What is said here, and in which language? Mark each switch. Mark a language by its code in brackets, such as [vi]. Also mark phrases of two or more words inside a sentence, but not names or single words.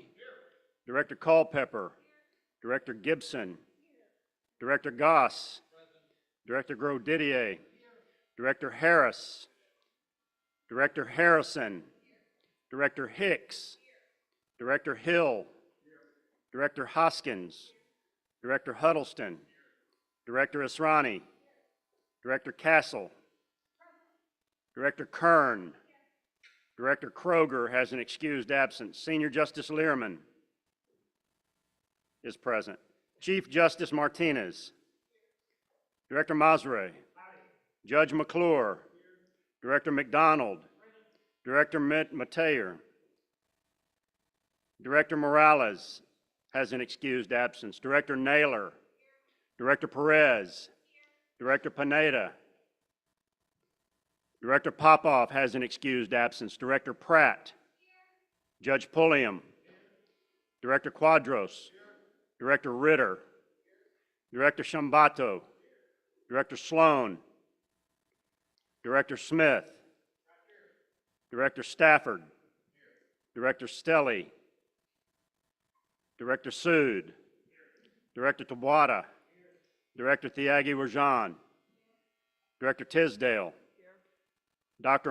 [en] Director Culpepper, Director Gibson, Director Goss, Director Grosdidier, Director Harris, Director Harrison, Director Hicks, Director Hill, Director Hoskins, Director Huddleston, Director Israni, Director Castle, Director Kern, Director Kroger has an excused absence. Senior Justice Learman is present. Chief Justice Martinez, Director Masre, Judge McClure, Director McDonald, Director Mateer, Director Morales has an excused absence. Director Naylor, Director Perez, Director Pineda, Director Popoff has an excused absence. Director Pratt, Judge Pulliam, Director Quadros, Director Ritter, Director Shambato, Director Sloan, Director Smith, Director Stafford, Director Stelly, Director Sood, Director Tawada, Director Thiagi Rajan, Director Tisdale, Dr.